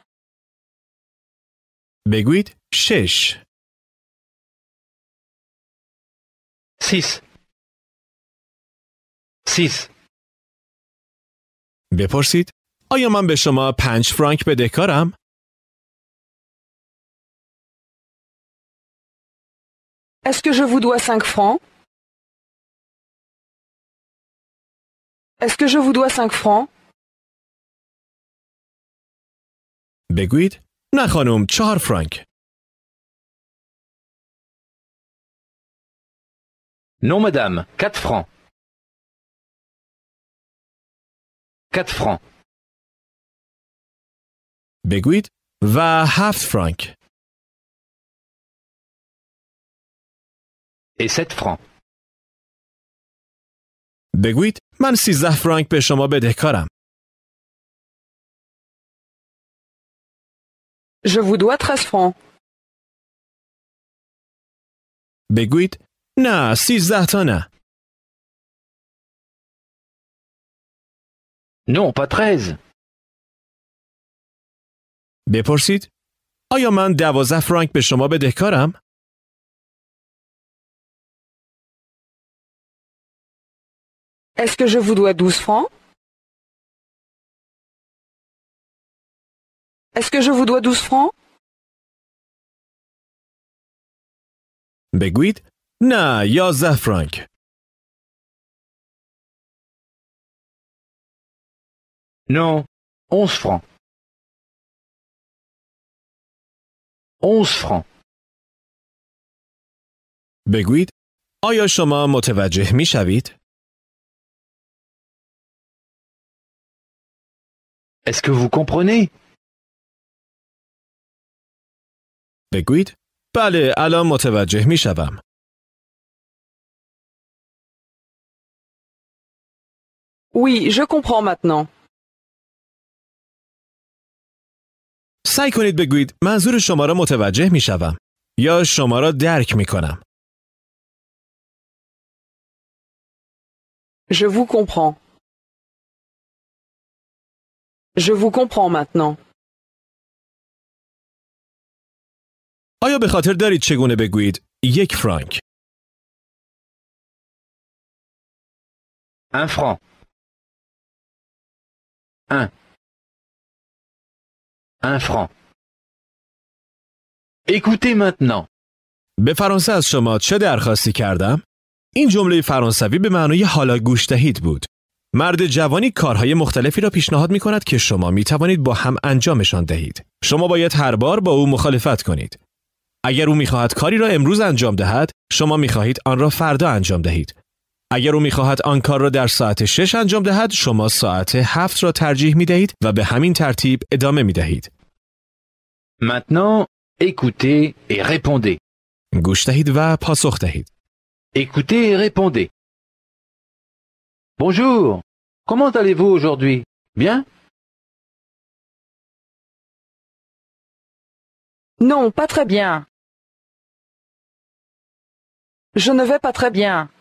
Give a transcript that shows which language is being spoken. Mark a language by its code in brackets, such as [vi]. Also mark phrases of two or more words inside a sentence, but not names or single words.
[fa] بگویید 6. [fr] 6. 6. [fa] بپرسید آیا من به شما 5 فرانک بدهکارم؟ [fr] Est-ce que je vous dois 5 francs? Est-ce que je vous dois 5 francs? [fa] بگویید نه خانم 4 فرانک. [fr] Non madame, 4 francs. 4 francs. [fa] بگویید و 7 فرانک. [fr] Et 7 francs. [fa] بگویید من 13 فرانک به شما بدهکارم. [fr] Je vous dois 13 francs. [fa] بگویید نه 13 تا نه. [fr] Non, pas 13. [fa] بپرسید آیا من 12 فرانک به شما بدهکارم؟ [fr] Est-ce que je vous dois 12 francs? Est-ce que je vous dois 12 francs? [fa] بگویید نه 11 فرانک. [fr] Non, 11 francs. 11 francs. [fa] بگویید آیا شما متوجه می شوید؟ [fr] Est-ce que vous comprenez? [fa] بگویید بله الان متوجه می شوم. [fr] Oui, je comprends maintenant. [fa] سعی کنید بگویید منظور شما را متوجه می شوم یا شما را درک می کنم. [fr] Je vous comprends. Je vous comprends maintenant. [fa] آیا به خاطر دارید چگونه بگویید 1 فرانک؟ [fr] Un franc. Un franc. Écoutez maintenant. [fa] به فرانسه از شما چه درخواستی کردم؟ این جمله فرانسوی به معنای حالا گوش دهید بود. مرد جوانی کارهای مختلفی را پیشنهاد می کند که شما می توانید با هم انجامشان دهید. شما باید هر بار با او مخالفت کنید. اگر او می خواهد کاری را امروز انجام دهد، شما می خواهید آن را فردا انجام دهید. اگر او می خواهد آن کار را در ساعت 6 انجام دهد، شما ساعت 7 را ترجیح می دهید و به همین ترتیب ادامه می دهید. [fr] Maintenant, écoutez et répondez. [fa] گوش دهید و پاسخ دهید. [fr] Écoutez et répondez. Bonjour. Comment allez-vous aujourd'hui? Bien? Non, pas très bien. Je ne vais pas très bien.